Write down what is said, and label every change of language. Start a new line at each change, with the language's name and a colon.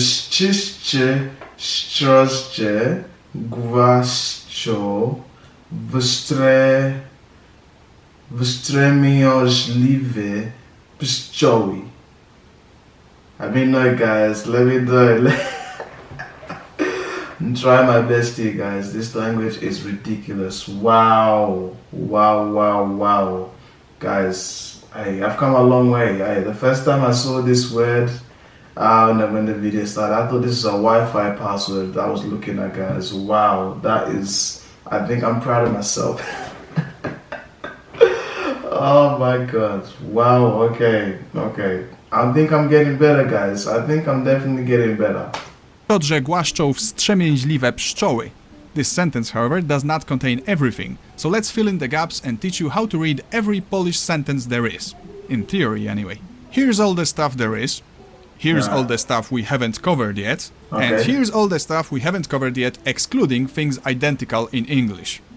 Polish: Wszyscy szczodrze głaszczą wstrzemięźliwe wstrzemięźliwy pszczoły.
English: I mean, no, guys, let me do it. Try my best here, guys. This language is ridiculous. Wow, wow, wow, wow, guys. I've come a long way. The first time I saw this word, when the video started, I thought this is a Wi-Fi password that I was looking at, guys. Wow, that is. I think I'm proud of myself. Oh my God! Wow. Okay. I think I'm getting better, guys. I think I'm definitely getting better.
Polish: Że głaszczą wstrzemięźliwe pszczoły.
English: This sentence, however, does not contain everything, so let's fill in the gaps and teach you how to read every Polish sentence there is. In theory, anyway. Here's all the stuff there is. Here's all the stuff we haven't covered yet. Okay. And here's all the stuff we haven't covered yet, excluding things identical in English.